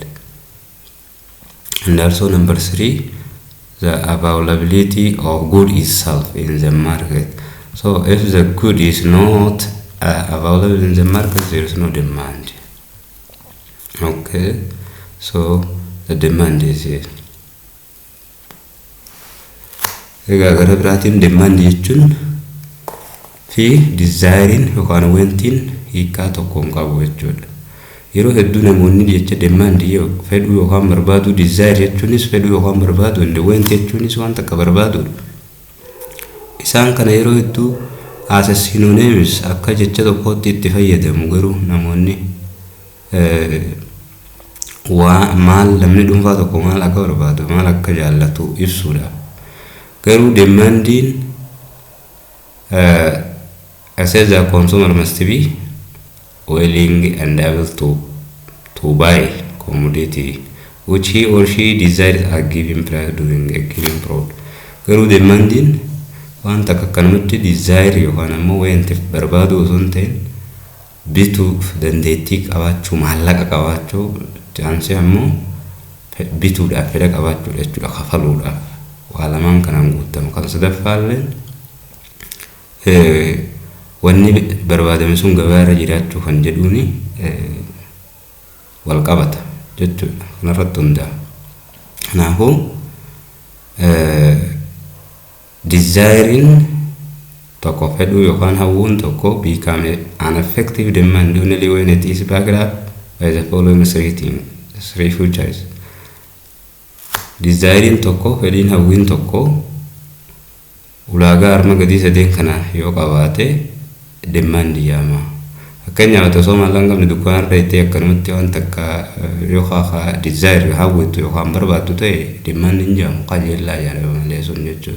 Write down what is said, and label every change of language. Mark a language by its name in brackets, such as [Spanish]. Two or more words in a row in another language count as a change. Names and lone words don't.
[English] And also number three, the availability of good itself in the market. So if the good is not available in the market, there is no demand. Okay, so the demand is here. [Oromo] Gara biraatiin demand jechuun fi desiring yookaan wantiin hiikaa tokko hin qabu jechuudha. Yeroo hedduu namoonni jecha demand fedhuu yookaan barbaadu, desire jechuunis fedhuu yookaan barbaadu, and want jechuunis waan takka barbaadu. Isaan kana yeroo hedduu [English] as a synonyms [Oromo] akka jecha tokkotti itti fayyadamu. Garuu namoonni maal namni dhuunfaa tokko maal akka barbaadu, maal akka jaallatu ibsuudha. [English] Garuu demanding says the consumer must be willing and able to buy commodity which he or she desires a given price during a given period. [Oromo] Garuu demanding wanta akkanumatti desire yookaan ammoo wanti barbaadu osoo hin ta'in bituuf dandeettii qabaachuu, maallaqa qabaachuu, chaansii ammoo bituudhaaf fedha qabaachuu jechuudha, kafaluudhaaf. Waa lamaan kanaan guutamu. Kan sadaffaallee wanni barbaadame sun gabaa irra jiraachuu kan jedhuuni wal qabata jechuudha. Kanarratti hundaa'a. Kanaafuu desiring tokko fedhuu yookaan hawwuun tokko [English] become an effective demand only when it is backed up by the following three features. [Oromo] Desiring tokko, fedhiin hawwiin tokko ulaagaa arma gadii sadeen kana yoo qabaate demand jedhama. Fakkeenyaaf osoo maallaqa qabne dukkaana irra itti akkanumatti waan takka yoo desire hawwitu yookaan barbaaddu ta'e demand hin jedhamu, qajeelaa jedhama malee sun jechuudha.